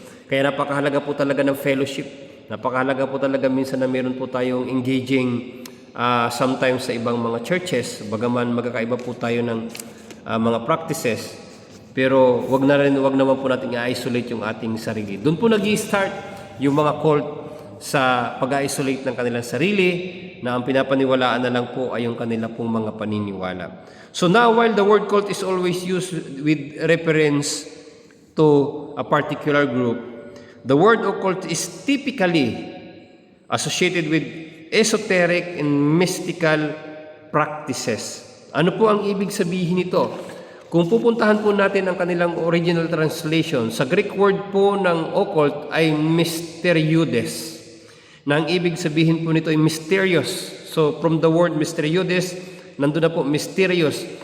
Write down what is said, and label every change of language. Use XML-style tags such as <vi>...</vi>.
<tl>Kaya napakahalaga po talaga ng fellowship. Napakahalaga po talaga minsan na meron po tayong engaging sometimes sa ibang mga churches, bagaman magkakaiba po tayo ng mga practices, pero wag naman po natin i-isolate yung ating sarili. Doon po nag-i-start yung mga cult sa pag-isolate ng kanilang sarili, na ang pinapaniwalaan na lang po ay yung kanila pong mga paniniwala.</tl> <en>So now, while the word cult is always used with reference to a particular group, the word occult is typically associated with esoteric and mystical practices.</en> <tl>Ano po ang ibig sabihin nito? Kung pupuntahan po natin ang kanilang original translation, sa Greek word po ng occult ay mysterioudes, na ang ibig sabihin po nito ay mysterious.</tl> <en>So from the word mysterioudes,</en> <tl>nandun na po</tl> <en>mysterious.</en>